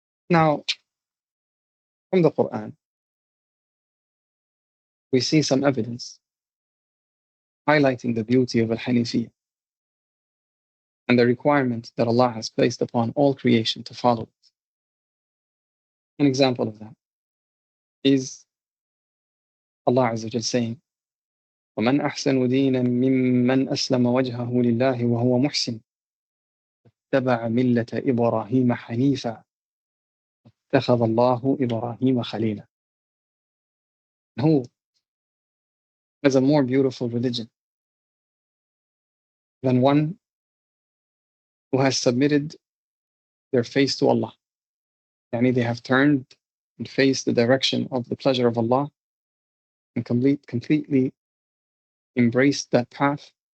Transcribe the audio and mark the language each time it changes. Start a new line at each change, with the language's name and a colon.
English: Now, from the Quran, we see some evidence highlighting the beauty of Al-Hanifiyya and the requirement that Allah has placed upon all creation to follow it. An example of that is Allah Azza wa Jal saying,
Arabic: وَمَنْ أَحْسَنُ دِينًا مِمَّنْ أَسْلَمَ وَجْهَهُ لِلَّهِ وَهُوَ مُحْسِنٌ اتَّبَعَ مِلَّةَ إِبْرَاهِيمَ حَنِيفًا اتَّخَذَ اللَّهُ إِبْرَاهِيمَ خَلِيلًا.
English: Who has a more beautiful religion than one who has submitted their face to Allah? Yani they have turned and faced the direction of the pleasure of Allah and completely embraced that path